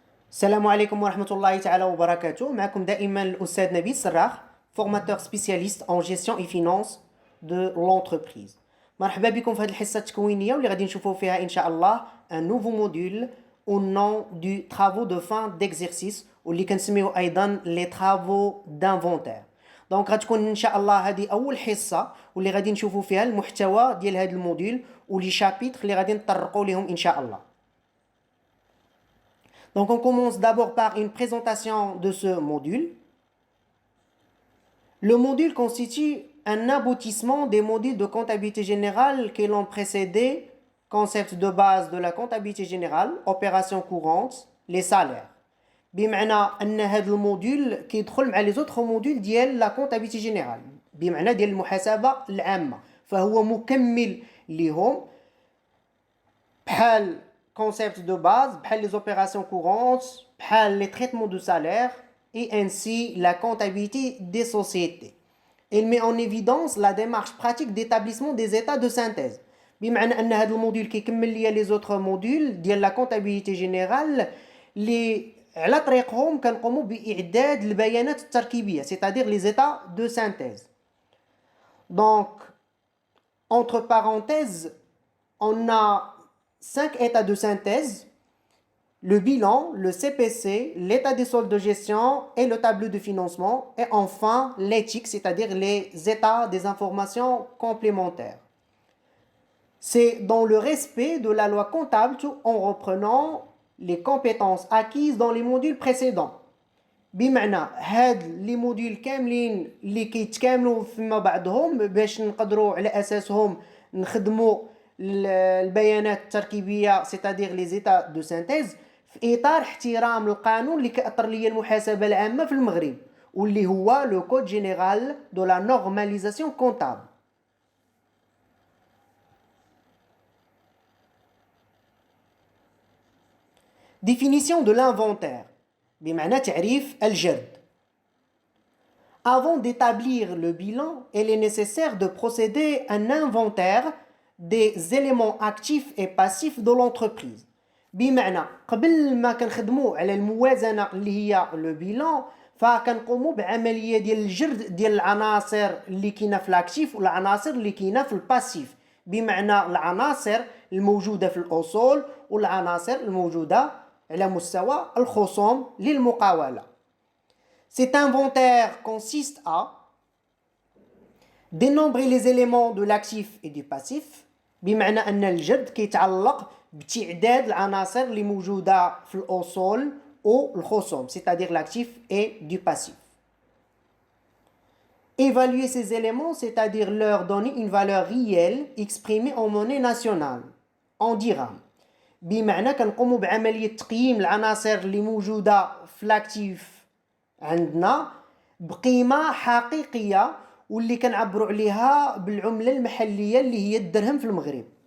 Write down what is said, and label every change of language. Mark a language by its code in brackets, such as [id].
[ar] السلام عليكم ورحمة الله تعالى وبركاته. معكم دائما الأستاذ [fr] نبيل سراخ, formateur spécialiste en gestion et finance de l'entreprise. [ar] مرحبا بكم في هذه الحصة التكوينية واللي غادي نشوفوا فيها إن شاء الله [fr] un nouveau module au nom du travaux de fin d'exercice [ar] واللي كنسميو أيضا [fr] les travaux d'inventaire. [ar] دونك غتكون إن شاء الله هذه أول حصة واللي غادي نشوفوا فيها المحتوى ديال هذا الموديل ولي شابيتر اللي غادي نطرقوا لهم إن شاء الله. [fr] Donc on commence d'abord par une présentation de ce module. Le module constitue un aboutissement des modules de comptabilité générale qui l'ont précédé, concept de base de la comptabilité générale, opérations courantes, les salaires. [ar] بمعنى أن هذا الموديل كيدخل مع [fr] les autres modules ديال la comptabilité générale [ar] بمعنى ديال المحاسبة العامة فهو مكمل لهم بحال [fr] concept de base, les opérations courantes, les traitements de salaire et ainsi la comptabilité des sociétés. Il met en évidence la démarche pratique d'établissement des états de synthèse. [ar] بمعنى أن هذا الموديل كيكمل ليا [fr] les autres modules [ar] ديال [fr] la comptabilité générale [ar] اللي على طريقهم كنقوموا بإعداد البيانات التركيبية, [fr] c'est-à-dire les états de synthèse. Donc, entre parenthèses, on a 5 états de synthèse, le bilan, le CPC, l'état des soldes de gestion et le tableau de financement et enfin l'éthique, c'est-à-dire les états des informations complémentaires. C'est dans le respect de la loi comptable en reprenant les compétences acquises dans les modules précédents. [ar] بمعنى هاد لي موديل كاملين اللي كيتكاملوا فيما بعضهم باش نقدروا على اساسهم نخدموا البيانات التركيبيه [fr] c'est-à-dire les états de synthèse [ar] في اطار احترام القانون اللي كاطر ليا المحاسبه العامه في المغرب واللي هو لو كود جينيرال دو لا نورماليزاسيون كونتابل. [fr] Définition de l'inventaire [ar] بمعنى تعريف الجرد. [fr] Avant d'établir le bilan, il est nécessaire de procéder à un inventaire des éléments actifs et passifs de l'entreprise. [ar] بمعنى قبل ما كنخدموا على الموازنة اللي هي لو بيلان فكنقوموا بعملية ديال الجرد ديال العناصر اللي كاينه في الاكتيف والعناصر اللي كاينه في الباسيف بمعنى العناصر الموجودة في الأصول والعناصر الموجودة على مستوى الخصوم للمقاولة. [fr] Cet inventaire consiste à dénombrer les éléments de l'actif et du passif [ar] بمعنى أن الجرد كيتعلق بتعداد العناصر اللي موجودة في الأصول والخصوم [fr] c'est-à-dire l'actif et du passif. Évaluer ces éléments c'est-à-dire leur donner une valeur réelle exprimée en monnaie nationale en dirham. [ar] بمعنى كنقوموا بعملية تقييم العناصر اللي موجودة في الاكتيف عندنا بقيمة حقيقية واللي كنعبروا عليها بالعملة المحلية اللي هي الدرهم في المغرب.